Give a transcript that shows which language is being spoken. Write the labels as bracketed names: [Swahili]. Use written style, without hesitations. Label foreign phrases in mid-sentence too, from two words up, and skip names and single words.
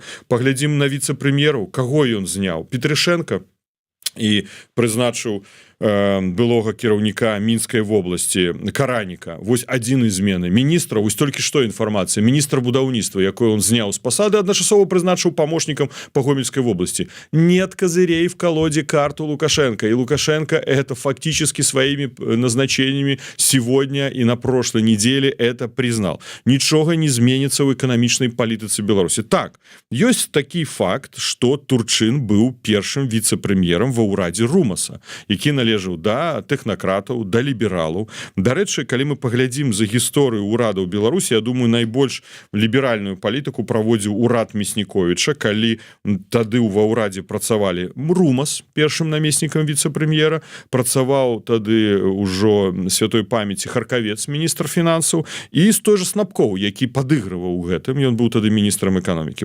[Belarusian] Паглядзім на віцэ-прэм'ераў, каго ён зняў? Петрышенко і прызначыў былога кіраўніка Мінскай вобласці Караніка. Вось адзін з змены. Міністра, вось толькі што інфармацыя, міністр будаўніцтва, якой он зняў з пасады, адначасова прызначыў памочнікам па Гомельскай вобласці. [Russian] Нет козырей в колоде карт у Лукашенко. И Лукашенко это фактически своими назначениями сегодня и на прошлой неделе это признал. [Belarusian] Нічога не зменится ў эканамічнай палітыцы Беларусі. Так, ёсць такі факт, што Турчын быў першым віцэ-прэм'ерам ва ўрадзе Румаса, які належаў да тэхнакратаў, да лібералаў. Дарэчы, калі мы паглядзім за гісторыю ўрадаў Беларусі, я думаю, найбольш ліберальную палітыку праводзіў урад Мясніковіча, калі тады ва ўрадзе працавалі Румас, першым намеснікам віцэ-прэм'ера, працаваў тады ўжо святой памяці Харкавец, міністр фінансаў, і з той жа Снапкоў, які падыгрываў у гэтым, ён быў тады міністрам эканомікі.